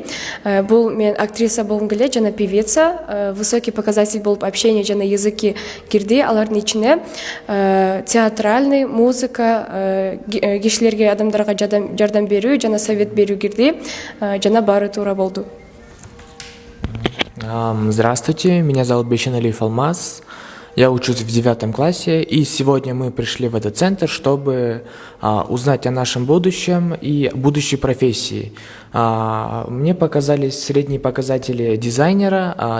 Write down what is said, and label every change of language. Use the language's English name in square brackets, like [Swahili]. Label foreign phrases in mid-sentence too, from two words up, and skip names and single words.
[Kyrgyz] Бул мен актриса болгум келет жана певица. [Russian] Высокий показатель [Kyrgyz] болуп общение жана языки кирди. Алардын ичине театральный, музыка, кишилерге, адамдарга жардам берүү жана совет берүү кирди. Жана баары туура болду. [Russian] Здравствуйте, меня зовут Бейшеналиев Алмаз. Я учусь в 9 классе, и сегодня мы пришли в этот центр, чтобы узнать о нашем будущем и будущей профессии. Мне показались средние показатели дизайнера.